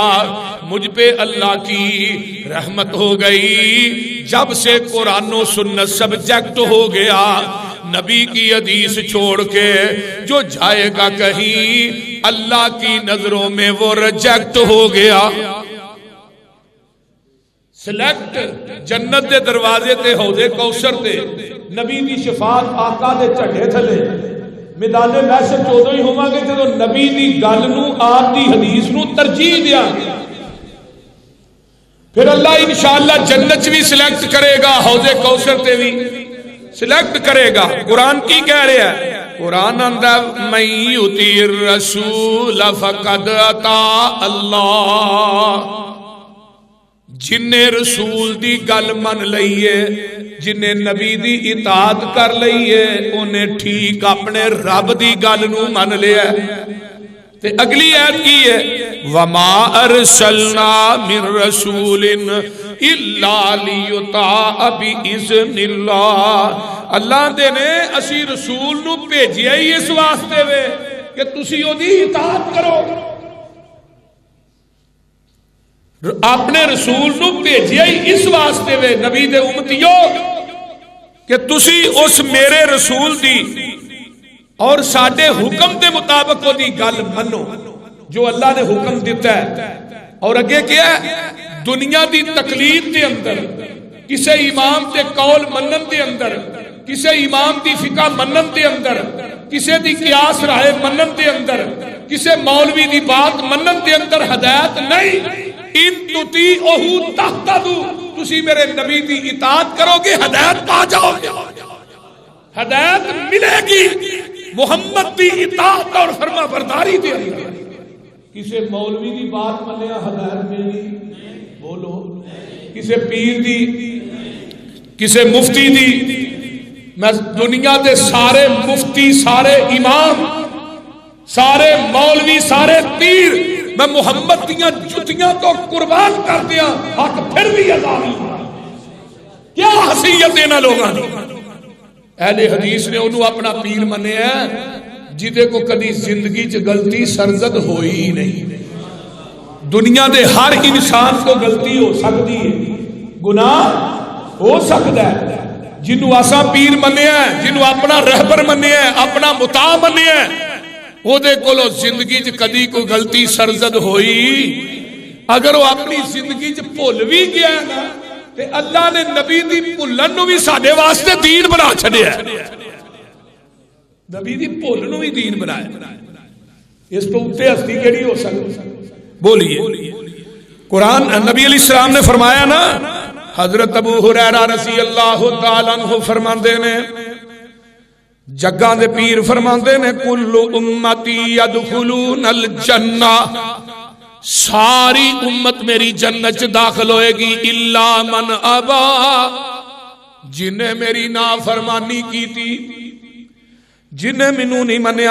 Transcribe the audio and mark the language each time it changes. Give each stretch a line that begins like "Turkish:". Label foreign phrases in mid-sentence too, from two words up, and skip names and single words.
Urdu: مجھ پہ اللہ کی رحمت ہو گئی جب سے قرآن و سنت سبجیکٹ ہو گیا، نبی کی حدیث چھوڑ کے جو جائے گا کہیں اللہ کی نظروں میں وہ ریجیکٹ ہو گیا۔
Punjabi: سلیکٹ جنت دے دروازے تے حوض کوثر تے نبی دی شفاعت آقا دے جھنڈے تھلے میدان محشر چودوں ہی ہوواں گے جدوں نبی دی گل نو آپ دی حدیث نو ترجیح دیاں گے، پھر اللہ انشاءاللہ جنت بھی سلیکٹ کرے گا، حوض کوثر تے بھی سلیکٹ کرے گا۔ قرآن کی کہہ رہے ہیں قرآن اندر
Arabic: من یطیع الرسول فقد اطاع اللہ،
Punjabi: جن نے رسول دی گل من لئیے، جن نے نبی دی اطاعت کر لئیے، انہیں ٹھیک اپنے رب دی گل نو من لیا۔ تے اگلی آیت کی ہے
Arabic: وَمَا أَرْسَلْنَا مِن رَسُولٍ إِلَّا لِيُطَاعَ بِإِذْنِ اللَّهِ،
Punjabi: اللہ دے نے اسی رسول نو بھیجیا ہی اس واسطے وے کہ تسی اودی اطاعت کرو، اپنے رسول نو بھیجیا ہی اس واسطے وے نبی دے امتیو کہ تسی اس میرے رسول دی اور ساڈے حکم دے مطابق وہ دی گل منو جو اللہ نے حکم دیتا ہے۔ اور اگے کیا ہے، دنیا دی تقلید دے اندر، کسے امام دے قول منن دے اندر، کسے امام دی فقہ منن دے اندر، کسے دی قیاس رائے منن دے اندر، کسے مولوی دی بات منن دے اندر ہدایت نہیں۔
Arabic: ان تطیعوہ تہتدوا،
Punjabi: تسی میرے نبی دی اطاعت کرو گے ہدایت پا جاؤ گے، ہدایت ملے گی محمد دی اطاعت اور فرما برداری دے اندر۔ کسے مولوی دی بات منیا ہدایت ملی؟ بولو۔ کسے پیر دی، کسے مفتی دی؟ میں دنیا دے سارے مفتی، سارے امام، سارے مولوی، سارے پیر میں محمد دیاں جتیاں تو قربان کر دیا، حق پھر بھی ادا نہیں۔ کیا حیثیت دینا لوگاں دی؟ اہل حدیث نے انہوں اپنا پیر منے ہیں جدے کو کدی زندگی چ غلطی سرزد ہوئی ہی نہیں۔ دنیا دے ہر انسان کو غلطی ہو سکتی ہے، گناہ ہو سکتا ہے، جنہوں آسا پیر منے ہیں، جنہوں اپنا رہبر منے ہیں، اپنا مطاع منے ہیں، وہ دے کولو زندگی چ کدی کوئی غلطی سرزد ہوئی؟ اگر وہ اپنی زندگی چ بھول بھی گیا ہے نا تے اللہ نے نبی دی بھولن نو بھی ساڈے واسطے دین بنا چھڈیا ہے، نبی دی بھول نو بھی دین بنایا۔ اس تو اتے ہستی کیڑی ہو سکتی؟ بولیے۔ قرآن نبی علیہ السلام نے فرمایا نا، حضرت ابو ہریرہ رضی اللہ تعالیٰ عنہ فرماندے نے، جگاں دے پیر فرماندے نے
Arabic: کل امتی یدخلون الجنہ،
Punjabi: ساری امت میری جنت داخل ہوئے گی
Arabic: الا من ابا،
Punjabi: جنہیں میری نافرمانی کی تھی، جنہیں منو نہیں منیا۔